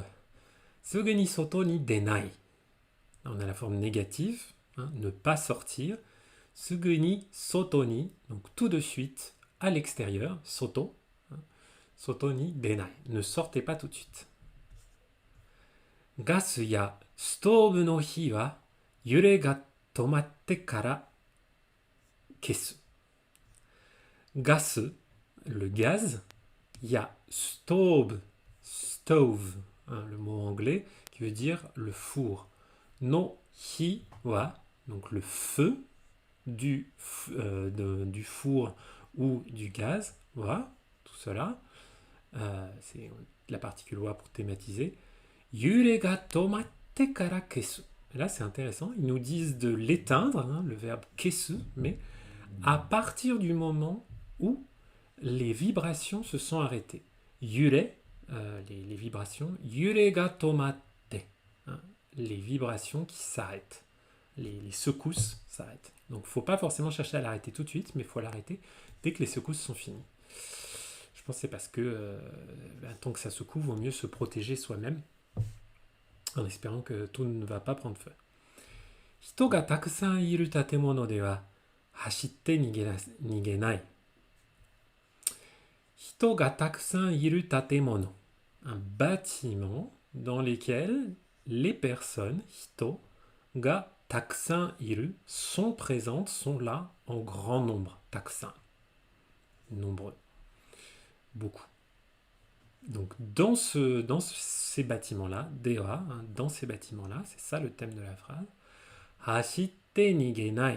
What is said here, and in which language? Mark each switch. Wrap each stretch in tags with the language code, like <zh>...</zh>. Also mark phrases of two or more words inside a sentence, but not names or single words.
<ja>すぐに外に出ない.</ja> <fr>On a la forme négative, hein, ne pas sortir.</fr> <ja>すぐに外に,</ja> <fr>donc tout de suite à l'extérieur, soto.</fr> <ja>Hein, 外に出ない.</ja> <fr>Ne sortez pas tout de suite.</fr> <ja>ガスやストーブの火は揺れが止まってから消す. Gas,</ja> <fr>le gaz, ya stove, hein, le mot anglais qui veut dire le four.</fr> <ja>の火は,</ja> <fr>donc le feu, du four ou du gaz. Voilà, tout cela. C'est la particule wa pour thématiser.</fr> <ja>揺れが止まってから消す.</ja> <fr>Là, c'est intéressant. Ils nous disent de l'éteindre, hein, le verbe kesu, mais à partir du moment où les vibrations se sont arrêtées.</fr> <ja>Yure,</ja> <fr>les vibrations.</fr> <ja>揺れが止まって.</ja> <fr>Hein, les vibrations qui s'arrêtent. Les secousses s'arrêtent. Donc, il ne faut pas forcément chercher à l'arrêter tout de suite, mais il faut l'arrêter dès que les secousses sont finies. Je pense que c'est parce que tant que ça secoue, il vaut mieux se protéger soi-même en espérant que tout ne va pas prendre feu.</fr> <ja>人がたくさんいる建物では走って逃げない. 人がたくさんいる建物.</ja> <fr>Un bâtiment dans lequel les personnes,</fr> <ja>人、がたくさんいる,</ja> <fr>sont présentes, sont là en grand nombre. Takusan. Nombreux. Beaucoup. Donc dans ces bâtiments-là, dewa, hein, dans ces bâtiments-là, c'est ça le thème de la phrase.</fr> <ja>走って逃げない.</ja>